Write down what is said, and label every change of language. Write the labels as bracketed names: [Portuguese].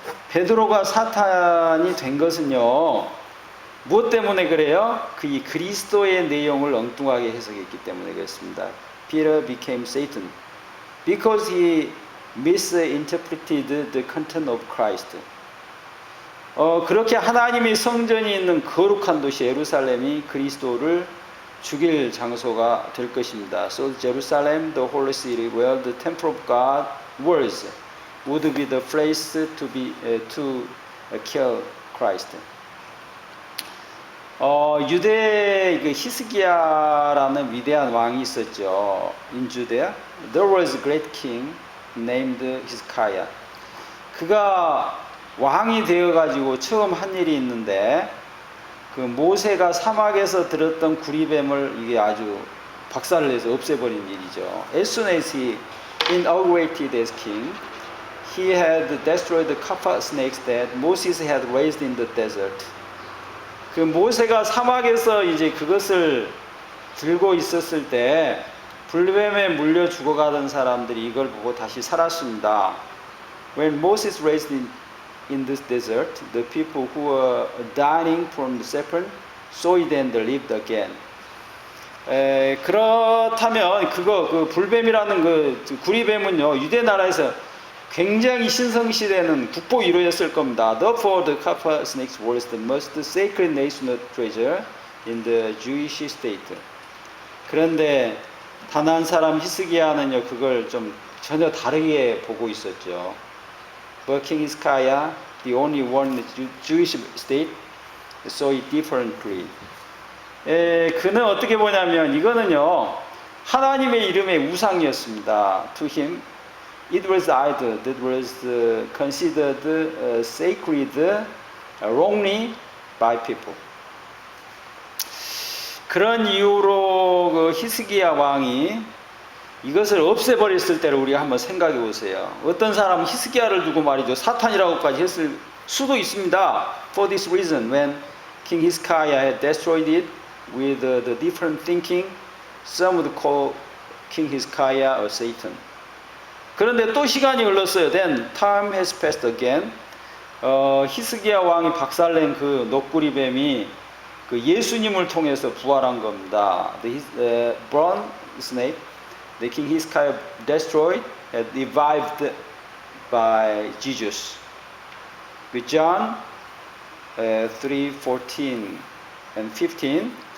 [Korean] 베드로가 사탄이 된 것은요. 무엇 때문에 그래요? 이 그리스도의 내용을 엉뚱하게 해석했기 때문에 그렇습니다. [English] Peter became Satan because he misinterpreted the content of Christ. [Korean] 그렇게 하나님의 성전이 있는 거룩한 도시 예루살렘이 그리스도를 죽일 장소가 될 것입니다. [English] So Jerusalem, the holy city where the temple of God was, would be the place to kill Christ. [Korean] 유대 히스기야라는 위대한 왕이 있었죠. [English] In Judea, there was a great king named Hezekiah. [Korean] 그가 왕이 되어가지고 처음 한 일이 있는데 그 모세가 사막에서 들었던 구리뱀을 이게 아주 박살을 내서 없애버린 일이죠. [English] As soon as he inaugurated as king, he had destroyed the kapha snakes that Moses had raised in the desert. [Korean] 그 모세가 사막에서 이제 그것을 들고 있었을 때 불뱀에 물려 죽어가던 사람들이 이걸 보고 다시 살았습니다. [English] When Moses raised in this desert, the people who were dying from the serpent saw it and lived again. [Korean] 그렇다면 그 불뱀이라는 그 구리뱀은요, 유대 나라에서 굉장히 신성시되는 국보 1호였을 겁니다. [English] Therefore, the kapha snakes was the most sacred national treasure in the Jewish state. [Korean] 그런데 다난 사람 히스기야는요, 그걸 좀 전혀 다르게 보고 있었죠. [English] But King Hezekiah, the only one in the Jewish state, saw it differently. [Korean] 그는 어떻게 보냐면 이거는요, 하나님의 이름의 우상이었습니다. [English] To him, it was idol that was considered sacred wrongly by people. [Korean] 그런 이유로 그 히스기야 왕이 이것을 없애버렸을 때를 우리가 한번 생각해 보세요. 어떤 사람은 히스기야를 두고 말이죠, 사탄이라고까지 했을 수도 있습니다. [English] For this reason, when King Hezekiah had destroyed it with the different thinking, some would call King Hezekiah a Satan. [Korean] 그런데 또 시간이 흘렀어요. [English] Then time has passed again. [Korean] 히스기야 왕이 박살낸 그 너구리뱀이 그 예수님을 통해서 부활한 겁니다. [English] The bronze snake, the King Hezekiah destroyed, and revived by Jesus. With John 3:14 and 15.